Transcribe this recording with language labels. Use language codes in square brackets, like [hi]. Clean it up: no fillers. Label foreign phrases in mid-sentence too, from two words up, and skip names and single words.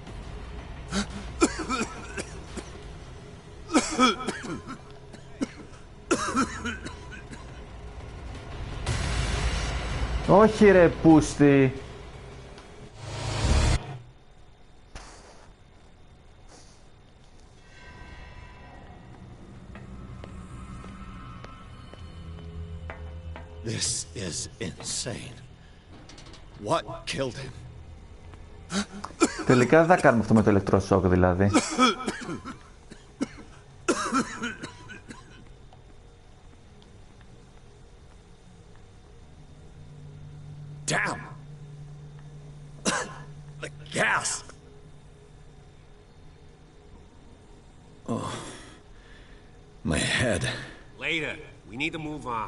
[el] Όχι ρε πούστη. [en] This is insane. What killed him? [el] Τελικά δεν θα κάνουμε αυτό με το ηλεκτροσόκ δηλαδή. [en] Damn! The gas! Oh. My head. Later. We need to move on.